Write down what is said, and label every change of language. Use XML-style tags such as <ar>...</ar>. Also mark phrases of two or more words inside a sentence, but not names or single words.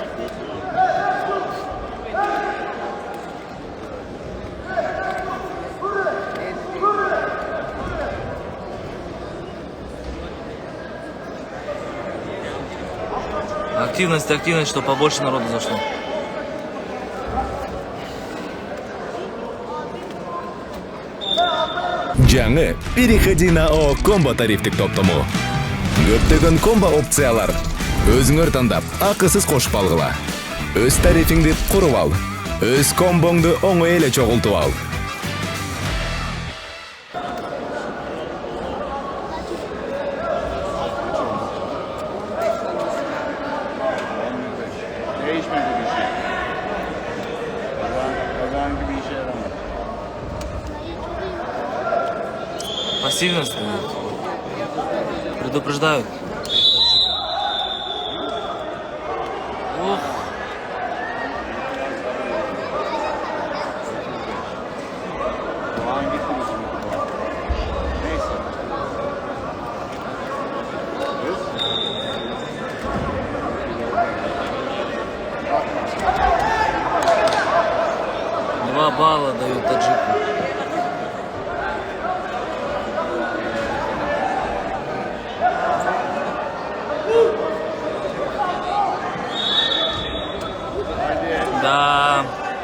<ru>Активность, чтобы побольше народу зашло.</ru> <ky>Жаңы</ky> <ru>переходи на</ru> <ky>ООО Комбо тарифтик топтому. Көптөгөн комбо опциялар. Өзүңөр тандап, акысыз кошуп алгыла. Өз тарифиңди куруп ал. Өз комбоңду оңой эле чогултуп ал.</ky> <tr>Değişmedi bir şey. Kazan gibi işe yaramadı.</tr> <ru>Пассивность. Предупреждают. Ух.</ru> <tr>Doğan gitti bizim. Neyse.</tr> <ru>Два балла дают таджику. Да.</ru>